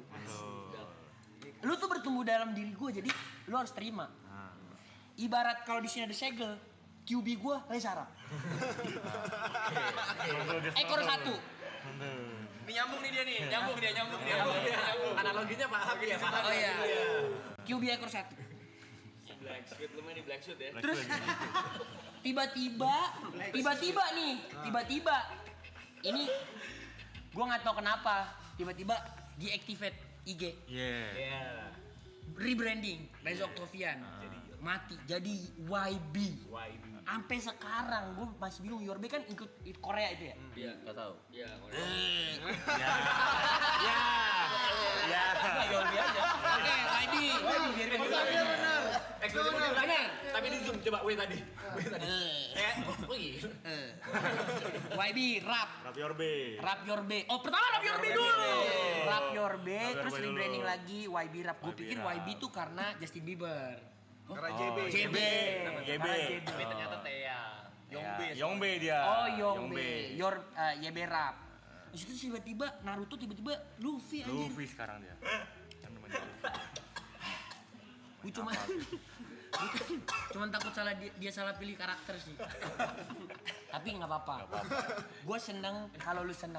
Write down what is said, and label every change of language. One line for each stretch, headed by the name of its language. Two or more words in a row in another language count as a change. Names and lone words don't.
Indonesian: Lu tuh bertumbuh dalam diri gue, jadi lu harus terima. Ibarat kalau di sini ada segel, QB gue Reza Arab. Ekor satu. Ini nyambung nih dia nih, nyambung dia. Analoginya paham ya, paham. Oh iya, QB ekor satu. Black Sweet, lu main di Black Sweet ya. Terus tiba-tiba nih, ini gua nggak tahu kenapa tiba-tiba deactivate IG, Iya. rebranding Reza Octavian, mati jadi YB. Sampai sekarang gue masih bingung. Yorbe kan ikut Korea itu ya? Iya, enggak tahu. Iya, Ya. Yorbe aja. Oke, YB. Benar. Benar. Tapi di zoom coba W tadi. YB rap. Rap Yorbe. Rap Yorbe. Oh, pertama Rap Yorbe dulu. Rap Yorbe, Rap terus Yorbe dulu. rebranding lagi YB Rap. Gue YB pikir Rap. YB tuh karena Justin Bieber. Karena Oh, JB. JB. Tapi ternyata Tea. Yongbe. Yongbe dia. Oh, Yongbe. YB Rap. Terus itu tiba-tiba Naruto tiba-tiba Luffy anjir. Luffy sekarang dia. Kan namanya Luffy. Gue cuman takut salah dia salah pilih karakter sih. Tapi nggak apa-apa. Gue seneng kalau lu seneng.